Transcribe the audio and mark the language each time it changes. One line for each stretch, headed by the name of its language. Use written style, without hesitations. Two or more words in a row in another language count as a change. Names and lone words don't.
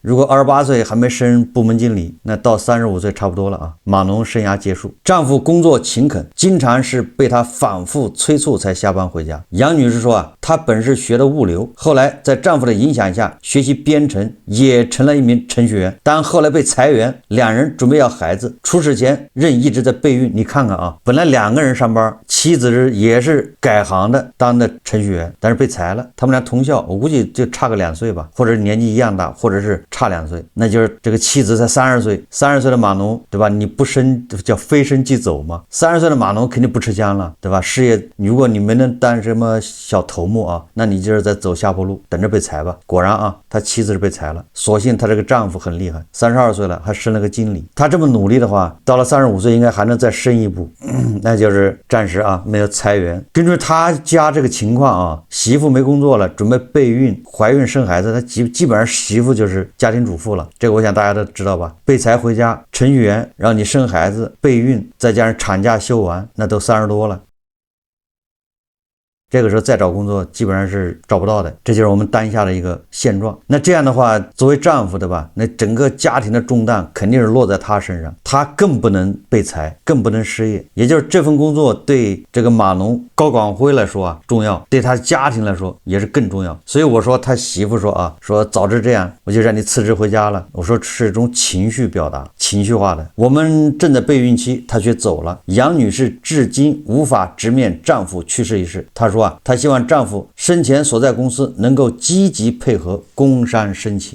Chinese: 如果28歲還沒升部門經理，那到35歲差不多了啊，碼農生涯結束。丈夫工作勤懇，經常是被他反覆催促才下班回家。楊女士說啊，她本是學的物流，後來在丈夫的影響下學習編程，也成了一名程序員。但後來被裁员，兩人準備要孩子，出事前仍一直在備孕。你看看啊，本來2個人上班，妻子也是改行的，當的程序員，但是被裁了。他們倆同校，我估計就差個2歲吧，或者年紀一樣大，或者是差2歲。那就是這個妻子才30歲，30歲的碼農，對吧？你不生叫非生即走嘛。30歲的碼農肯定不吃香了，對吧？事業如果你没能當什麼小头目啊，那你就是在走下坡路，等着被裁吧。果然啊，他妻子是被裁了，所幸他這個丈夫很厲害，32歲了還升了個經理。他這麼努力的話，到了35歲應該還能再升一步，那就是暫時啊沒有裁員。根據他家這個情況啊，媳婦沒工作了，準備備孕、懷孕生孩子，他基本上媳婦就是家庭主婦了。這個我想大家都知道吧？被裁回家，程序員讓你生孩子、備孕，再加上產假休完，那都30多了。這個時候再找工作基本上是找不到的，這就是我們當下的一個現狀。那這樣的話，作為丈夫的吧，那整個家庭的重擔肯定是落在他身上，他更不能被裁，更不能失業。也就是這份工作對這個碼農高廣輝來說啊重要，對他家庭來說也是更重要。所以我說他媳婦說啊，說早知這樣我就讓你辭職回家了。我說是一種情緒表達，情緒化的。我們正在備孕期，她卻走了。楊女士至今無法直面丈夫去世一事，她說她希望丈夫生前所在公司能夠積極配合工商申請。